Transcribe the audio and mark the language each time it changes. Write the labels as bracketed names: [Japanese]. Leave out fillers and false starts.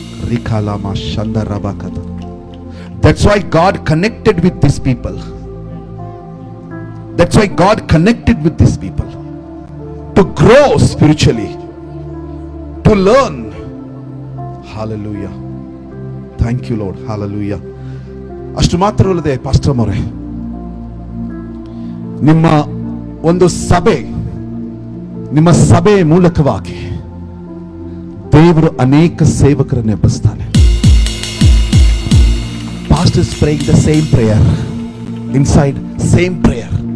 [English] Rikalama Shandarabakata. That's why God connected with these people. That's why God connected with these people to grow spiritually, to learn. Hallelujah. Thank you, Lord. Hallelujah. [Kannada] ಅಷ್ಟು ಮಾತ್ರವಲ್ಲದೆ pastor ಅವರೇ, ನಿಮ್ಮ ಒಂದು ನಿಮ್ಮ ಸಭೆ ಮೂಲಕವಾಗಿ ದೇವರು ಅನೇಕ ಸೇವಕರನ್ನು ಎಬ್ಬಿಸ್ತಾನೆ. [English] Pastor is praying the same prayer inside, same prayer.